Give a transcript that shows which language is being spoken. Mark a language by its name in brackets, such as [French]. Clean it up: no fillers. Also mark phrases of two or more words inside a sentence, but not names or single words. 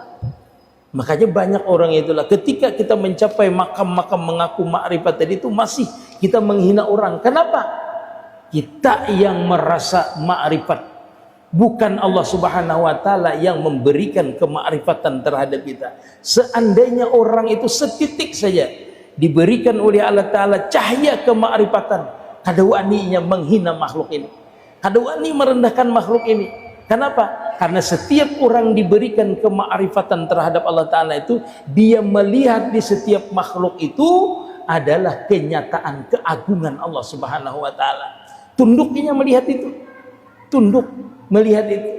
[Indonesian] Makanya banyak orang itulah ketika kita mencapai makam-makam mengaku ma'rifat tadi itu masih kita menghina orang. Kenapa? Kita yang merasa ma'rifat, bukan Allah [Arabic] Subhanahu wa Ta'ala [Indonesian] yang memberikan kemakrifatan terhadap kita. [Banjar] Seandainya orang itu setitik saja diberikan oleh Allah Ta'ala cahaya kemakrifatan, kada waninya menghina makhluk ini, kada wani merendahkan makhluk ini. [Indonesian] Kenapa? Karena setiap orang diberikan kemakrifatan terhadap Allah Ta'ala itu, dia melihat di setiap makhluk itu adalah kenyataan keagungan Allah [Arabic] Subhanahu wa Ta'ala. [Indonesian] Tunduknya melihat itu, tunduk melihat itu.